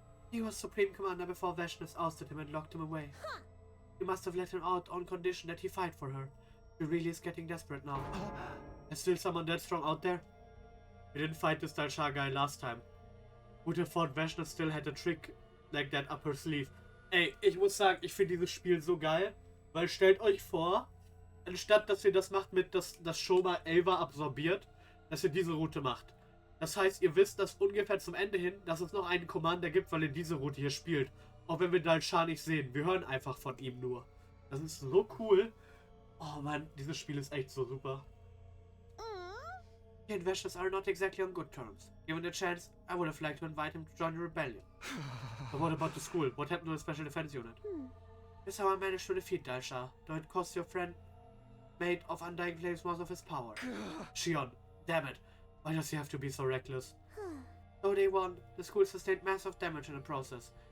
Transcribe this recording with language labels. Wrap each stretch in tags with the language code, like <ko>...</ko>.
<en>He was Supreme Commander before Veshness ousted him and locked him away. You must have let him out on condition that he fight for her. He really is getting desperate now. There's still someone that strong out there? We didn't fight this Dalsha guy last time. Would have thought Veshness still had a trick like that up her sleeve.</en> <de>Ey, ich muss sagen, ich finde dieses Spiel so geil, weil stellt euch vor, anstatt dass ihr das macht mit, dass das schon mal Eva absorbiert, dass ihr diese Route macht. Das heißt, ihr wisst, dass ungefähr zum Ende hin, dass es noch einen Commander gibt, weil ihr diese Route hier spielt. Auch wenn wir Dalsha nicht sehen. Wir hören einfach von ihm nur. Das ist so cool. Oh Mann, dieses Spiel ist echt so super.</de> <en>He and Veshness are not exactly on good terms. Given the chance, I would have liked to invite him to join the rebellion. But what about the school? What happened to the special defense unit? This is how I managed to defeat Dalsha, though it cost your friend made of Undying Flames most of his power. Shion, damn it. Why does he have to be so reckless? Though they won, the school sustained massive damage in the process.</en>